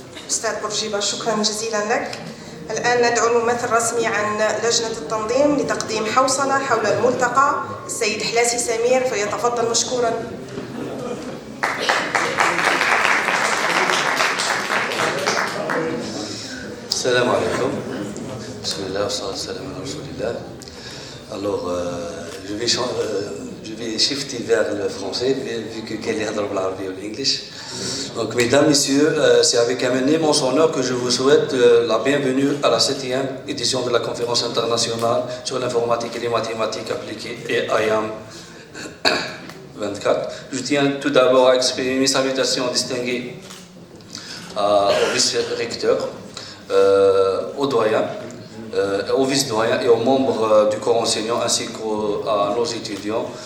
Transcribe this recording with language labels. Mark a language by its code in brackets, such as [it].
[ar] أستاذ بورجيبة، شكرا جزيلا لك. الآن ندعو الممثل الرسمي عن لجنة التنظيم لتقديم حوصلة حول الملتقى، السيد حلاسي سمير، فليتفضل مشكورا. السلام عليكم. بسم الله والصلاة والسلام على رسول الله. [fr] Alors, je vais shifter vers le français vu que [ar] كاين اللي يهضروا بالعربية والإنجليش. [fr] Donc, mesdames, messieurs, c'est avec un immense honneur que je vous souhaite la bienvenue à la 7e édition de la conférence internationale sur l'informatique et les mathématiques appliquées et IAM'24. Je tiens tout d'abord à exprimer mes salutations distinguées au vice-recteur, aux doyens, aux vice-doyens et aux membres du corps enseignant ainsi qu'à nos étudiants.